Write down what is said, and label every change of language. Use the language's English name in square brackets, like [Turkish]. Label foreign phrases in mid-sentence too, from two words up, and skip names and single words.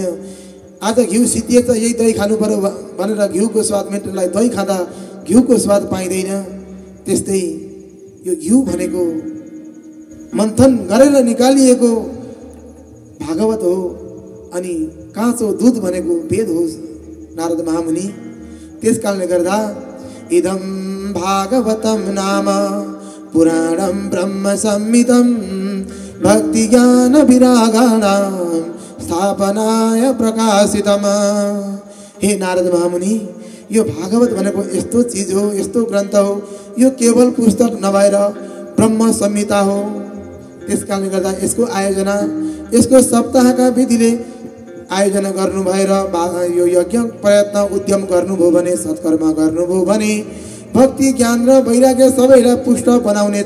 [Nepali] आज घिउ सिद्धिएछ यही दही खानु पर्यो भनेर घिउको स्वाद मेट्नलाई दही खाँदा घिउको स्वाद पाइँदैन। त्यस्तै यो घिउ भनेको मन्थन गरेर निकालिएको भागवत हो अनि काँचो दुध भनेको वेद हो नारद महामुनि। त्यसकारणले गर्दा [Sanskrit] इदं भागवतं नाम पुराणं ब्रह्म संहितं भक्ति ज्ञान विरागाणां स्थापनाय प्रकाशितम्। [Nepali] हे नारद महामुनि, यो भागवत भनेको यस्तो चीज हो, यस्तो ग्रन्थ हो, यो केवल पुस्तक नभएर ब्रह्म संहिता हो। त्यसकारणले गर्दा यसको आयोजना, यसको सप्ताहका विधिले आयोजना गर्नु भएर यो यज्ञ प्रयत्न उद्यम गर्नुभयो भने, सत्कर्म गर्नुभयो भने भक्ति ज्ञान र वैराग्य सबैलाई पुष्ट बनाउनेछ।